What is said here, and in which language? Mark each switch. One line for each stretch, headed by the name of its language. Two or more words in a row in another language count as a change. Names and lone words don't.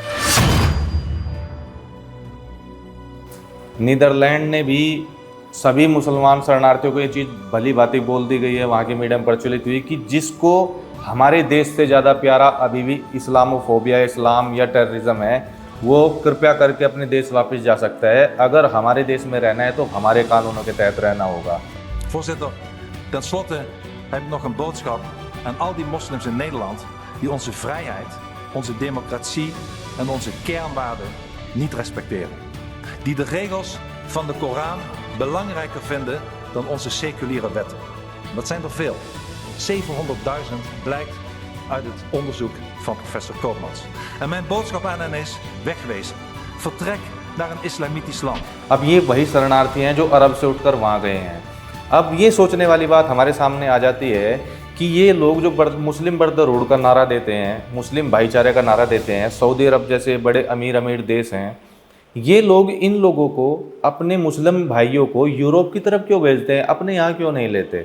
Hindi: नीदरलैंड ने भी सभी मुसलमान शरणार्थियों को ये चीज़ भली भांति बोल दी गई है, वहाँ के मीडिया में प्रचलित हुई कि जिसको हमारे देश से ज़्यादा प्यारा अभी भी इस्लामोफोबिया, इस्लाम या टेररिज्म है, वो कृपया करके अपने देश वापस जा सकता है। अगर हमारे देश में रहना है तो हमारे कानूनों के तहत रहना होगा।
Dutch: Voorzitter, ten slotte heb ik nog een boodschap aan al die moslims in Nederland die onze vrijheid, onze democratie en onze kernwaarden niet respecteren. die de regels van de Koran belangrijker vinden dan onze seculiere wetten. Dat zijn er veel. 700.000 blijkt uit het onderzoek van professor Koopmans. En mijn boodschap aan hen is: wegwezen. Vertrek naar een islamitisch land.
Hindi: अब ये वही शरणार्थी हैं जो अरब से उठकर वहाँ गए हैं। अब ये सोचने वाली बात हमारे सामने आ जाती है कि ये लोग जो मुस्लिम ब्रदरहुड का नारा देते हैं, मुस्लिम भाईचारे का नारा देते हैं, सऊदी अरब जैसे बड़े अमीर देश हैं, ये लोग इन लोगों को, अपने मुस्लिम भाइयों को यूरोप की तरफ क्यों भेजते हैं, अपने यहाँ क्यों नहीं लेते?